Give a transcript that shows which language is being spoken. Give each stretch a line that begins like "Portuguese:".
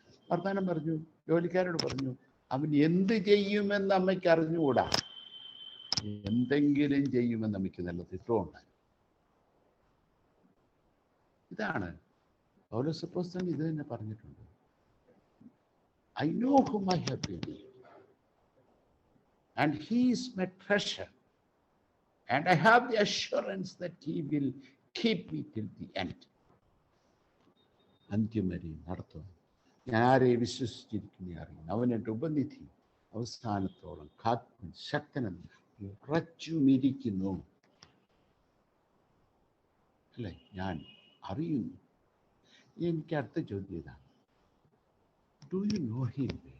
Malayalam: വർത്തമാനം പറഞ്ഞു, ജോലിക്കാരോട് പറഞ്ഞു. അവൻ എന്ത് ചെയ്യുമെന്ന് അമ്മയ്ക്ക് അറിഞ്ഞുകൂടാ, എന്തെങ്കിലും ചെയ്യുമെന്ന് അമ്മയ്ക്ക് നല്ല തിട്ടമുണ്ടായി. ഇതാണ് പൗലോസ് അപ്പോസ്തലൻ ഇത് തന്നെ പറഞ്ഞിട്ടുണ്ട്.
English: I know whom I have believed, and he is my treasure, and I have the assurance that he will keep me till the end.
Malayalam: അന്ത്യം വരെ നടത്തും. ഞാൻ ആരെ വിശ്വസിച്ചിരിക്കുന്ന അറിയുന്നു, അവൻ എൻ്റെ ഉപനിധി, അവസാനത്തോളം കാക്കും ശക്തനെന്ന് ഉറച്ചുമിരിക്കുന്നു. അല്ലേ? ഞാൻ അറിയുന്നു. എനിക്ക് അടുത്ത ചോദ്യം ഇതാണ്,
English: Do you know him?